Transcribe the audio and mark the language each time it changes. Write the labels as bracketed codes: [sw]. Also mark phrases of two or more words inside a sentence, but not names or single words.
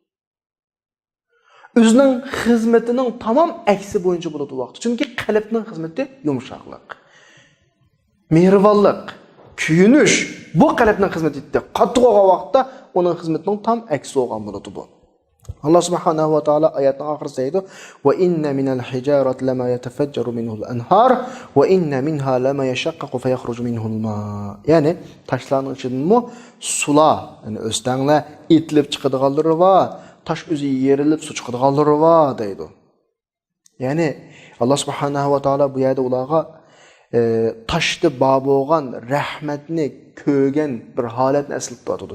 [uz] O'zining xizmatining tamom aksi bo'yicha bo'ladi vaqt. Chunki qalbning xizmati yumshoqlik, mehribonlik, kuyinish bu qalbning xizmatida. Qattiq bo'lgan vaqtda uning xizmatining tam aksi bo'lgan bo'ladi bu. Allah subhanahu va taolo oyatning oxirida deydi: [ar] "وإن من الحجارة لما يتفجر منه الأنهار وإن منها لما يشقق فيخرج منه الماء." [uz] Ya'ni toshlarning ichidanmi sular, ya'ni o'stanglar itilib chiqadiganlari va tosh o'zi yerilib suv chiqadiganlari va deydi. Ya'ni Allah subhanahu va taolo bu yerda ularga toshda bo'lgan rahmatni ko'rgan bir holatni eslatib o'tadi.